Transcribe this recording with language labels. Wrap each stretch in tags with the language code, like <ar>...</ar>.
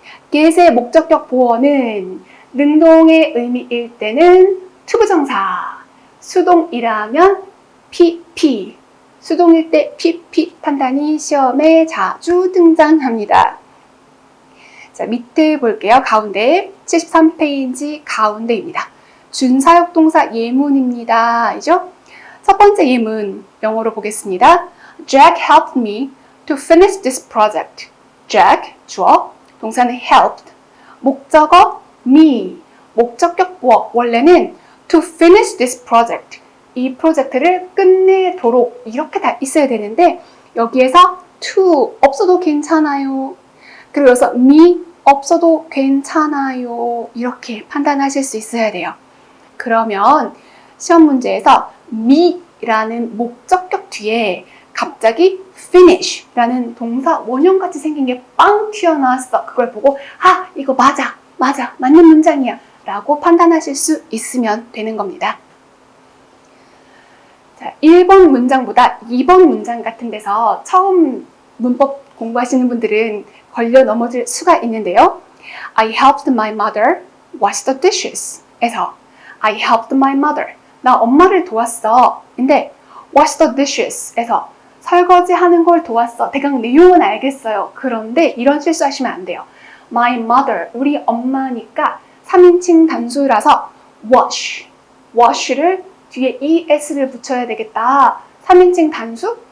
<ko>get의 목적격 보어는 능동의 의미일 때는 to 부정사, 수동이라면 pp, 수동일 때 pp 판단이 시험에 자주 등장합니다. 자, 밑에 볼게요. 가운데 73페이지 가운데입니다. 준사역동사 예문입니다. 이죠? 첫 번째 예문 영어로 보겠습니다.</ko> <en>Jack helped me to finish this project.</en> <ko>Jack, 주어, 동사는 helped. 목적어, me. 목적격 보어, 원래는</ko> <en>to finish this project.</en> <ko>이 프로젝트를 끝내도록 이렇게 다 있어야 되는데 여기에서 to 없어도 괜찮아요. 그리고 여기서 me 없어도 괜찮아요. 이렇게 판단하실 수 있어야 돼요. 그러면 시험 문제에서 me라는 목적격 뒤에 갑자기 finish라는 동사 원형같이 생긴 게 빵 튀어나왔어. 그걸 보고 이거 맞아 맞는 문장이야 라고 판단하실 수 있으면 되는 겁니다. 자, 1번 문장보다 2번 문장 같은 데서 처음 문법 공부하시는 분들은 걸려 넘어질 수가 있는데요.</ko> <en>I helped my mother wash the dishes 에서 I helped my mother</en> <ko>나 엄마를 도왔어. 근데</ko> <en>wash the dishes</en> <ko>에서 설거지하는 걸 도왔어. 대강 내용은 알겠어요. 그런데 이런 실수하시면 안 돼요. My mother, 우리 엄마니까 3인칭 단수라서 wash를 뒤에 es를 붙여야 되겠다. 3인칭 단수?</ko>